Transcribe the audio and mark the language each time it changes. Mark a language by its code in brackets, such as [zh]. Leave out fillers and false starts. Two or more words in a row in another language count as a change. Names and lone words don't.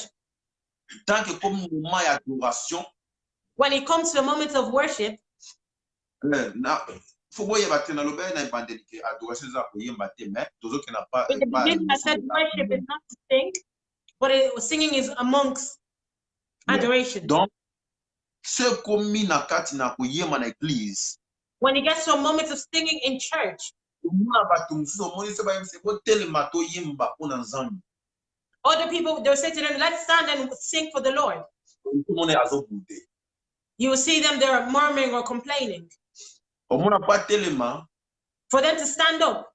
[fr] Tant que comme moment [ln] ya adoration, [en] When it comes to the moments of worship, [ln] na faut boyeba te na lobe na ebandeli ke adoration eza koyemba te, mais tozoki na pas [en] in the beginning I said worship is not to sing, but singing is amongst adoration. [fr] Donc ce [ln] komi na kati na koyemba na église. [en] When it gets to a moment of singing in church, other people, they'll say to them, let's stand and sing for the Lord. You will see them, they're murmuring or complaining. For them to stand up,